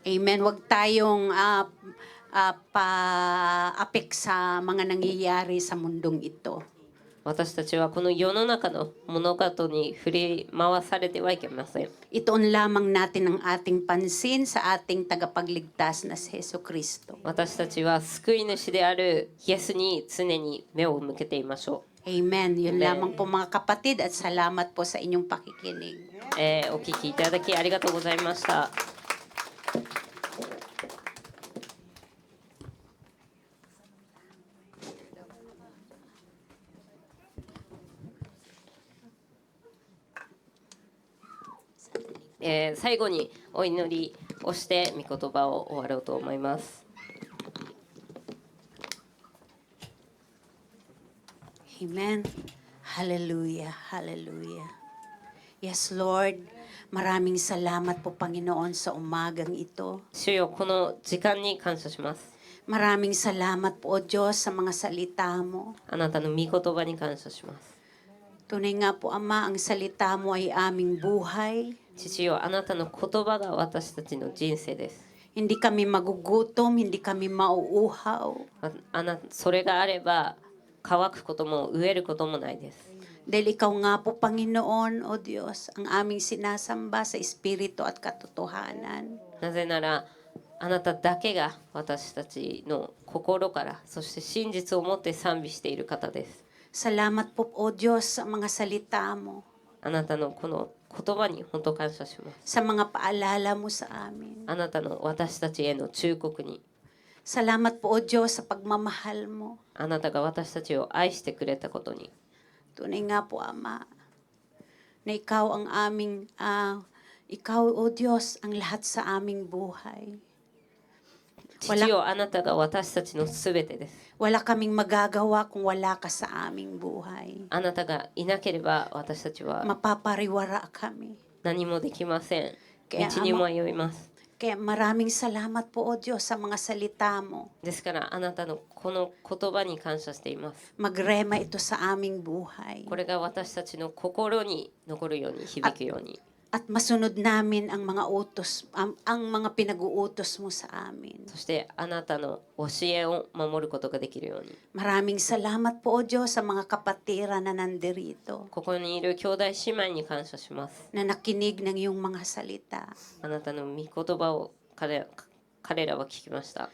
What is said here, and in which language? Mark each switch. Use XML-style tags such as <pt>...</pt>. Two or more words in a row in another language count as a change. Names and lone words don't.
<en>Amen.</en> <tl>Huwag tayong pa-apek sa mga nangyayari sa mundong ito.</tl> <ja>私たちはこの世の中の物事に振り回されてはいけません。</ja> <tl>Itoon lamang natin ang ating pansin sa ating tagapagligtas na si Hesus Kristo.</tl> <ja>私たちは救い主であるイエスに常に目を向けていましょ</ja> <tl>Amen. Yun Amen. lamang po mga kapatid at salamat po sa inyong pakikinig.</tl> <ja>う。お聞きいただきありがとうございました。最後にお祈りをして御言葉を終わろうと思います。</ja> <tl>Amen. Hallelujah. Hallelujah.</tl> <en>Yes, Lord.</en> <tl>Maraming salamat po, Panginoon, sa umagang ito.</tl> <ja>主よ、この時間に感謝します。</ja> <tl>Maraming salamat po, O Diyos, sa mga salita mo.</tl> <ja>あなたの御言葉に感謝します。</ja> <tl>Tunay nga po, Ama, ang salita mo ay aming buhay.</tl> <ja>父よ、あなたの言葉が私たちの人生です。</ja> <tl>Hindi kami magugutom, hindi kami mauuhaw.</tl> <ja>それがあれば乾くことも飢えることもないです。</ja> <tl>Dahil ikaw nga po, Panginoon, O Diyos, ang aming sinasamba sa Espiritu at katotohanan.</tl> <ja>なぜならあなただけが私たちの心からそして真実を持って賛美している方です。</ja> <tl>Salamat po, O Diyos, sa mga salita mo,</tl> <ja>あなたのこの言葉に本当感謝します。</ja> <tl>sa mga paalala mo sa amin.</tl> <ja>あなたの私たちへの忠告に</ja> <tl>Salamat po, O Diyos, sa pagmamahal mo.</tl> <ja>あなたが私たちを愛してくれたことに</ja> <tl>Tunay nga po, Ama, na ikaw ang ikaw, O Diyos, ang lahat sa aming buhay.</tl> <ja>父よ、あなたが私たちのすべてです。</ja> <tl>Wala kaming magagawa kung wala ka sa aming buhay.</tl> <ja>あなたがいなければ私たちは</ja> <tl>Mapapariwara kami.</tl> <ja>何もできません。</ja> <tl>Kaya</tl> <ja>道に迷います。</ja> <tl>Kaya maraming salamat po, O Diyos, sa mga salita mo.</tl> <ja>ですからあなたのこの言葉に感謝しています。</ja> <tl>Magrema ito sa aming buhay.</tl> <ja>これが私たちの心に残るように響くように</ja> <tl>At masunod namin ang mga utos, ang mga pinag-uutos mo sa amin.</tl> <ja>そしてあなたの教えを守ることができるように</ja> <tl>Maraming salamat po, O Diyos, sa mga kapatiran na nandirito,</tl> <ja>ここにいる兄弟姉妹に感謝します。</ja> <tl>na nakinig ng iyong mga salita.</tl> <ja>あなたの御言葉を彼らは聞きました。</ja>